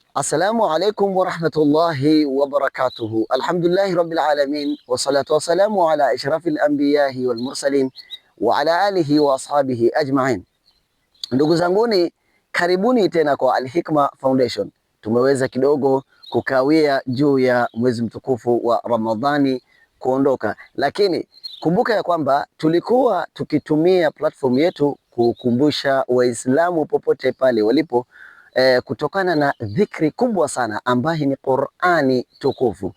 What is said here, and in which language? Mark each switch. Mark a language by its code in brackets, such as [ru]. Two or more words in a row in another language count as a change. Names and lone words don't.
[ar] السلام عليكم ورحمة الله وبركاته. الحمد لله رب العالمين والصلاة والسلام على أشرف الأنبياء والمرسلين وعلى آله وأصحابه أجمعين. [sw] Ndugu zanguni, karibuni tena kwa Al-Hikma Foundation. Tumeweza kidogo kukawia juu ya mwezi mtukufu wa Ramadhani kuondoka, lakini kumbuka ya kwamba tulikuwa tukitumia platform yetu kukumbusha Waislamu popote pale walipo kutokana na dhikri kubwa sana ambayo ni Qur'ani tukufu.